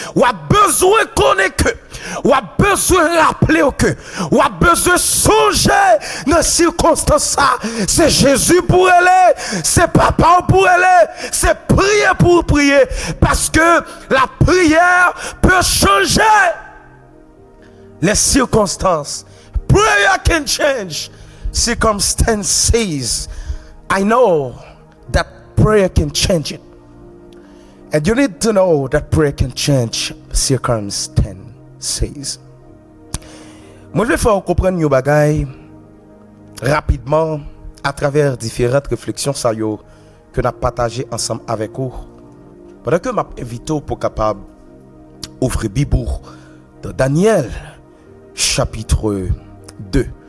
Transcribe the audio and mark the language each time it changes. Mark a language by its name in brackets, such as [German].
[French] Ou a besoin de connaître que, ou a besoin de rappeler que, ou a besoin de songer dans circonstance ça. C'est Jésus pour aller, c'est papa pour aller, c'est prier pour prier. Parce que la prière peut changer les circonstances. [English] Prayer can change circumstances. I know that prayer can change it. And you need to know that prayer can change circumstances. [French] Moi, je vais faire comprendre nos bagailles rapidement à travers différentes réflexions que nous avons partagées ensemble avec vous. Pendant que je m'invite pour capable ouvrir Bible dans Daniel chapitre 2.